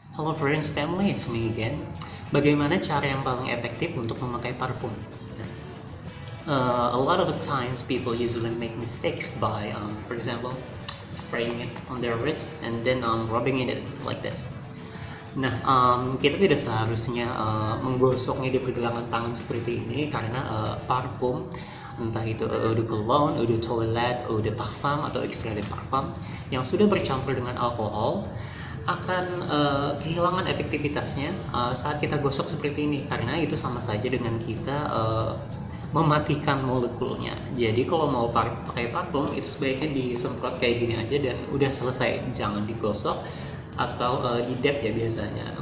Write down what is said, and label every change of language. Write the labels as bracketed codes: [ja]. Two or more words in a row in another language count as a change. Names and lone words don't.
[en] Hello friends, family, it's me again. [id] Bagaimana cara yang paling efektif untuk memakai parfum? [en] A lot of the times people usually make mistakes by, for example, spraying it on their wrist and then rubbing it like this. [id] Nah, kita tidak seharusnya menggosoknya di pergelangan tangan seperti ini karena parfum, entah itu [fr] eau de cologne, eau de toilette, eau de parfum [id] atau [fr] extrait de parfum [id] yang sudah bercampur dengan alkohol akan kehilangan efektivitasnya saat kita gosok seperti ini, karena itu sama saja dengan kita mematikan molekulnya. Jadi kalau mau pakai parfum itu sebaiknya disemprot kayak gini aja dan udah selesai, jangan digosok atau di dab ya biasanya.